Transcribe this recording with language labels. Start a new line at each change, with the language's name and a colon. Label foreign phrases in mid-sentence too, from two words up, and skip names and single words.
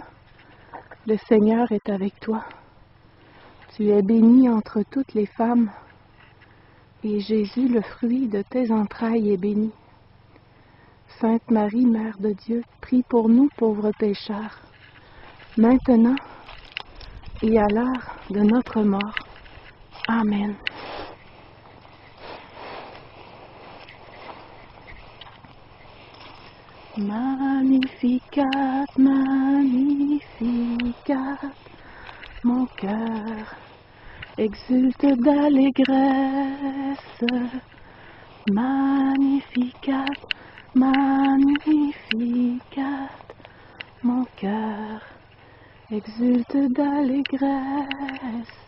French: Le Seigneur est avec toi. Tu es bénie entre toutes les femmes, et Jésus, le fruit de tes entrailles, est béni. Sainte Marie, Mère de Dieu, prie pour nous pauvres pécheurs, maintenant et à l'heure de notre mort.
Latin: Amen. Magnificat, magnificat,
French: mon cœur exulte d'allégresse.
Latin: Magnificat, magnificat,
French: mon cœur exulte d'allégresse.